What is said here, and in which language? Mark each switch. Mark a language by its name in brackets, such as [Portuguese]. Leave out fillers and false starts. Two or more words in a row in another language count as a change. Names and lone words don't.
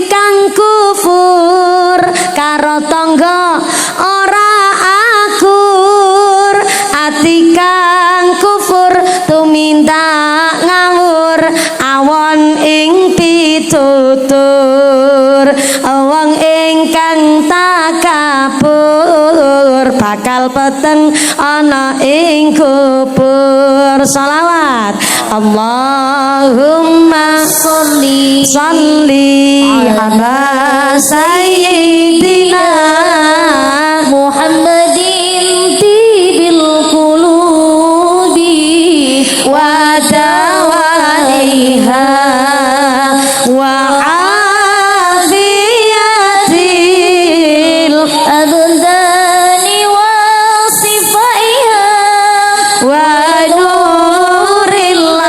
[Javanese] kang kufur karo tangga ora akur, ati kang kufur tumindak ngawur awon ing pitutur, wong ingkang takabur bakal peteng ana ing kubur. [Arabic] Shalawat اللهم صل على سيدنا محمد طب القلوب و دوائها و عافية الأبدان و شفائها و نور